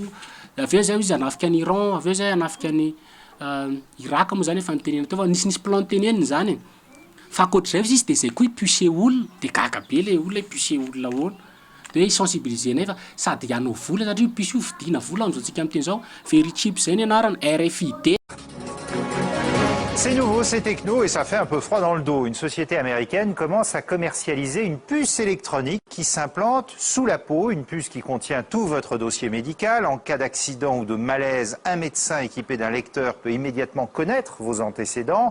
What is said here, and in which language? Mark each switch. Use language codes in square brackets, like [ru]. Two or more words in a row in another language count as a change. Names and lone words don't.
[mg] Aveo zay izy hanafika ny Iran, aveo zay hanafika ny Irak moa zany efa nitenena teo fa nisy plan teneniny zany. Fa ankoatr'izay izy de zay koa puce olona de gaga be le olona puce olona ahoana. De hoe sensibiliser fa sady hanao vola satria puce io vidina vola am'zao tsika am'teny zao. Verichip zay ny anarany RFID. [fr] C'est nouveau, c'est techno et ça fait un peu froid dans le dos. Une société américaine commence à commercialiser une puce électronique qui s'implante sous la peau, une puce qui contient tout votre dossier médical. En cas d'accident ou de malaise, un médecin équipé d'un lecteur peut immédiatement connaître vos antécédents.